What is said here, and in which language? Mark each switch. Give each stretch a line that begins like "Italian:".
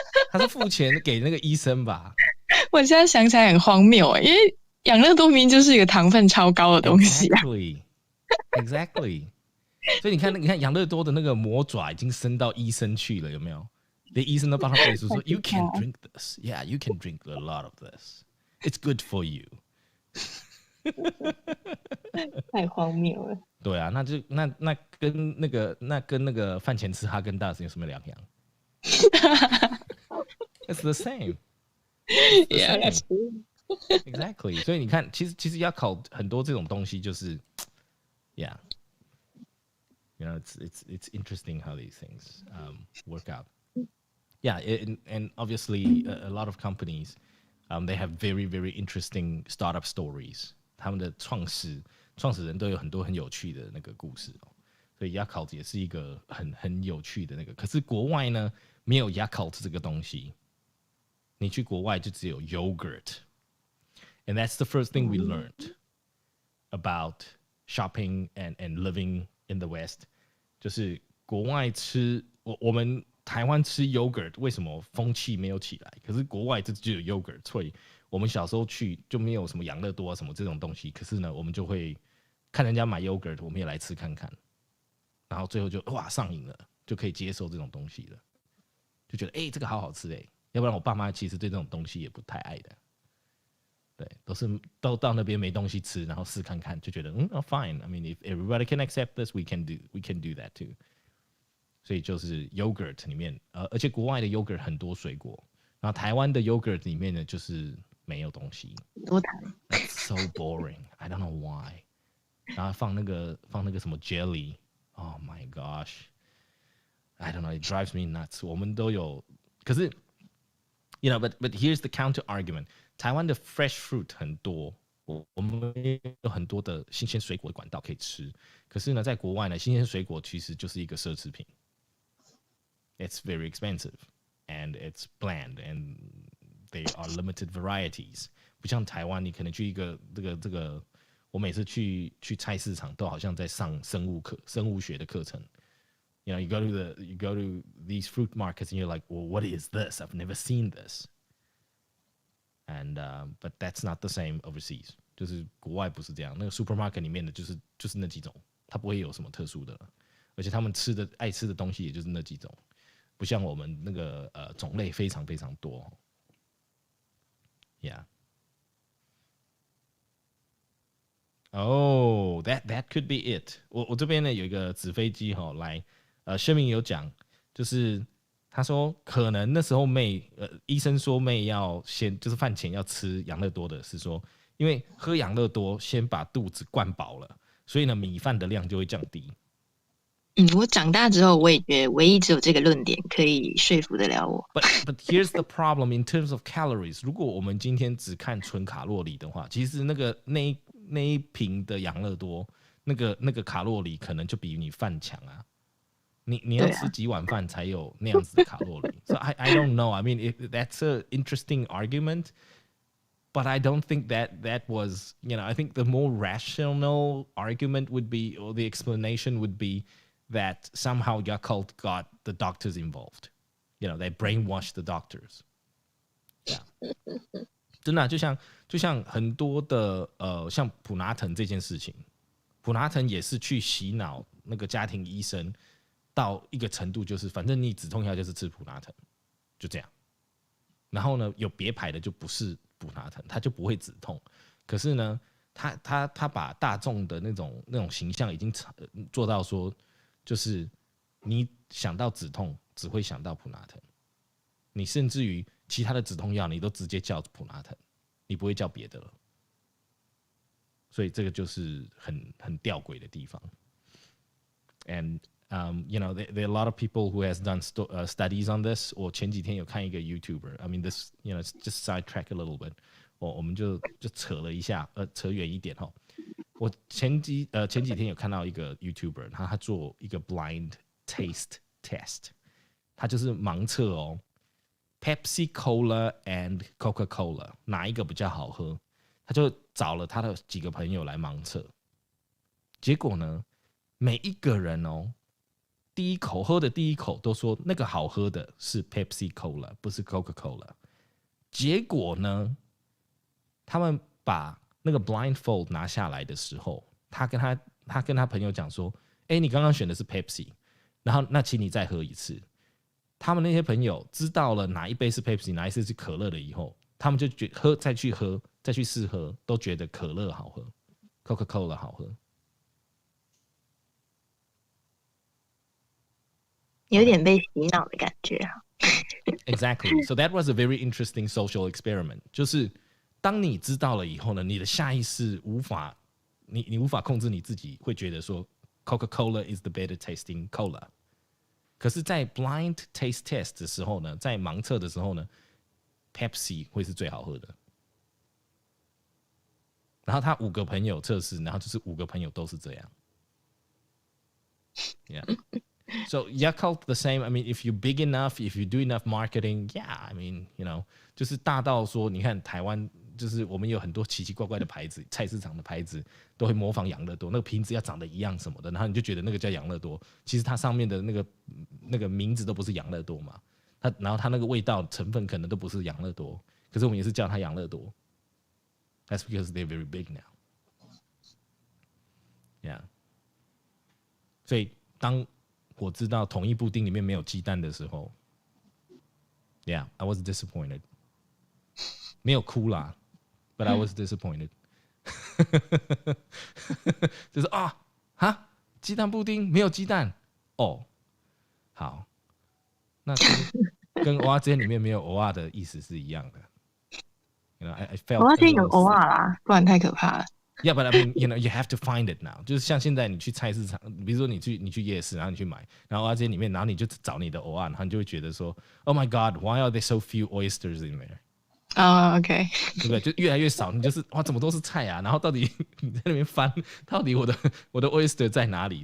Chinese: 他是付钱给那个医生吧？我现在想起来很荒谬，因为养乐多明明就是一个糖分超高的东西啊。
English: Exactly.
Chinese: 所以你看养乐多的那个魔爪已经伸到医生去了，有没有？连医生都帮他背书说 ，
English: You can drink this. Yeah, you can drink a lot of this. It's good for you.
Chinese: 太荒谬了。对啊，那跟那个饭前吃哈根达斯有什么两样？
English: It's the same. Yeah, that's true. Exactly.
Chinese: 所以你看，其实要考很多这种东西，就是，Yeah.
English: It's interesting how these things work out. Yeah, and obviously a lot of companies, they have very, very interesting startup stories.
Chinese: 他们的创始人都有很多很有趣的那个故事哦，所以 Yakult 也是一个很有趣的那个。可是国外呢，没有 Yakult 这个东西，你去国外就只有 yogurt,
English: and that's the first thing we learned about shopping and living in the West.
Chinese: 就是国外吃我们。台湾吃 yogurt 为什么风气没有起来？可是国外就有 yogurt， 所以我们小时候去就没有什么养乐多啊什么这种东西。可是呢，我们就会看人家买 yogurt， 我们也来吃看看，然后最后就哇上瘾了，就可以接受这种东西了，就觉得这个好好吃要不然我爸妈其实对这种东西也不太爱的。对，都到那边没东西吃，然后试看看，就觉得
English: fine. I mean, if everybody can accept this, we can do that too.
Chinese: 所以就是 yogurt 里面，而且国外的 yogurt 很多水果，然后台湾的 yogurt 里面呢就是没有东西，多糖
English: ，That's so boring. I don't know why.
Chinese: 然后放那个什么 jelly.
English: Oh my gosh. I don't know. It drives me nuts.
Chinese: 我们都有，可是
English: but here's the counter argument.
Chinese: 台湾的 fresh fruit 很多，我们有很多的新鲜水果的管道可以吃，可是呢，在国外呢，新鲜水果其实就是一个奢侈品。
English: It's very expensive and it's bland and they are limited varieties。
Chinese: 不像台湾，你可能去一个这个，我每次去菜市场都好像在上生物学的课程。
English: You know, you go to these fruit markets and you're like, well, what is this? I've never seen this. And but that's not the same overseas.
Chinese: 就是国外不是这样，那个 supermarket 里面的就是那几种，它不会有什么特殊的了，而且他们爱吃的东西也就是那几种，不像我们那个种类非常非常多。
English: Yeah. Oh, that could be it.
Chinese: 我这边呢有一个纸飞机哈，来声明有讲，就是他说可能那时候医生说妹要先就是饭前要吃养乐多的，是说因为喝养乐多先把肚子灌饱了，所以呢米饭的量就会降低。我长大之后我也觉得唯一只有这个论点可以说服得了我。
English: But here's the problem in terms of calories.
Chinese: 如果我们今天只看纯卡路里的话，其实那一瓶的养乐多那个卡路里可能就比你饭强啊。你要吃几碗饭才有那样子的卡路里？
English: So I don't know. I mean, that's an interesting argument, but I don't think that was, I think the more rational argument would be, or the explanation would be that somehow Yakult got the doctors involved. They brainwashed the doctors. Yeah.
Chinese: 真的就像很多的像普拿疼这件事情，普拿疼也是去洗脑那个家庭医生。到一个程度，就是反正你止痛药就是吃普拿疼，就这样。然后呢，有别牌的就不是普拿疼，它就不会止痛。可是呢，他把大众的那种形象已经做到说，就是你想到止痛，只会想到普拿疼。你甚至于其他的止痛药，你都直接叫普拿疼，你不会叫别的了。所以这个就是很吊诡的地方。
English: And there are a lot of people who has done studies on this.
Chinese: 我前几天有看一个 YouTuber.
English: I mean, this, just sidetrack a little bit.
Chinese: 我们就扯了一下，扯远一点哈。我前几天有看到一个 YouTuber， 他做一个 blind taste test， 他就是盲测哦 ，Pepsi Cola and Coca-Cola 哪一个比较好喝？他就找了他的几个朋友来盲测，结果呢，每一个人哦。喝的第一口都说那个好喝的是 Pepsi Cola， 不是 Coca-Cola。结果呢，他们把那个 blindfold 拿下来的时候，他跟他朋友讲说：“你刚刚选的是 Pepsi， 然后那请你再喝一次。” 他们那些朋友知道了哪一杯是 Pepsi， 哪一杯是可乐了以后，他们就再去试喝，都觉得可乐好喝 ，Coca-Cola 好喝。有点被洗脑的感觉啊。
English: Exactly. So that was a very interesting social experiment.
Chinese: 就是当你知道了以后呢，你的下意识你无法控制你自己，会觉得说
English: Coca-Cola is the better tasting cola。
Chinese: 可是，在 blind taste test 的时候呢，在盲测的时候呢 ，Pepsi 会是最好喝的。然后他5个朋友测试，然后就是5个朋友都是这样。
English: Yeah.So Yakult the same. I mean, if you're big enough, if you do enough marketing, yeah. I mean,
Chinese: 就是大到说，你看台湾，就是我们有很多奇奇怪怪的牌子，菜市场的牌子都会模仿养乐多，那个瓶子要长得一样什么的，然后你就觉得那个叫养乐多，其实它上面的那个名字都不是养乐多嘛，然后它那个味道成分可能都不是养乐多，可是我们也是叫它养乐多。
English: That's because they're very big now. Yeah.
Chinese: 所以当我知道统一布丁里面没有鸡蛋的时候 ，
English: Yeah, I was disappointed.
Chinese: 没有哭啦
English: ，But I was disappointed.
Chinese: 就是鸡蛋布丁没有鸡蛋哦，好，那跟蚵仔煎里面没有蚵仔的意思是一样的。
English: I felt
Chinese: 蚵仔煎有蚵仔啦，不然太可怕了。
English: Yeah, but I mean, you have to find it now.
Chinese: 就是像现在你去菜市场，比如说你去夜市，然后你去买，然后蚵仔煎里面，然后你就找你的蚵仔，然后你就会觉得说 ，
English: Oh my God, why are there so few oysters in there? OK，
Chinese: 对不对？就越来越少，你就是哇，怎么都是菜啊？然后到底你在那边翻，到底我的 oyster 在哪里？